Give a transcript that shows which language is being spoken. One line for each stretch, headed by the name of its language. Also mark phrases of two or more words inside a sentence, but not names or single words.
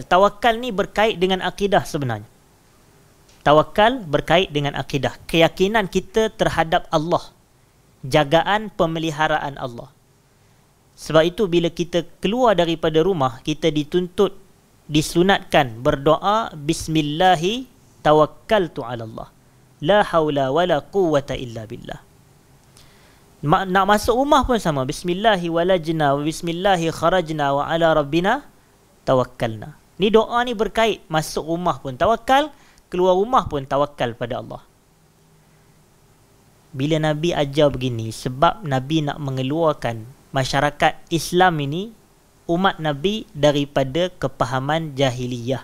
Malay: Tawakal ni berkait dengan akidah sebenarnya. Tawakal berkait dengan akidah. Keyakinan kita terhadap Allah. Jagaan pemeliharaan Allah. Sebab itu bila kita keluar daripada rumah, kita dituntut, disunatkan berdoa,
Arabic: بسم الله توكلت على الله. لا حول ولا قوة إلا بالله.
Malay: Nak masuk rumah pun sama.
Arabic: بسم الله ولجنا وبسم الله خرجنا وعلى ربنا توكلنا.
Malay: Ni doa ni berkait. Masuk rumah pun tawakal, keluar rumah pun tawakal pada Allah. Bila Nabi ajar begini, sebab Nabi nak mengeluarkan masyarakat Islam ini, umat Nabi, daripada kepahaman jahiliyah.